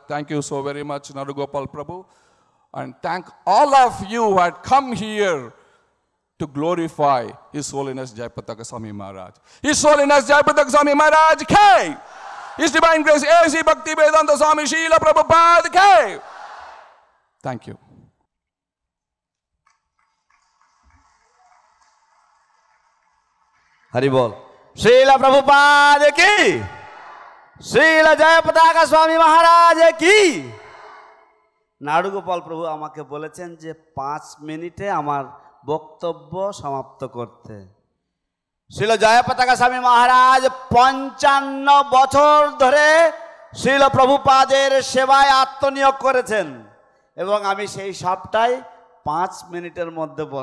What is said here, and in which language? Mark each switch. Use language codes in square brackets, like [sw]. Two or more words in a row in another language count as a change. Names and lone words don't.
[en] Thank you so very much, Narugopal Prabhu. And thank all of you who had come here to glorify His Holiness Jayapataka Swami Maharaj. His Holiness Jayapataka Swami Maharaj K. His Divine Grace A.C. Bhakti Vedanta Swami Srila Prabhupada K. Thank you. Haribol. Srila Prabhupada ki, Srila Jayapataka Swami Maharaj ki. [bn] Narugopal Prabhu আমাকে বলেছেন যে 5 মিনিটে আমার বক্তব্য সমাপ্ত করতে। শ্রীল জয়পতাকা স্বামী মহারাজ 55 বছর ধরে শ্রীল প্রভুপাদের সেবায় আত্মনিয়োগ করেছেন এবং আমি সেই সবটাই 5 মিনিটের মধ্যে বর্ণনা করব।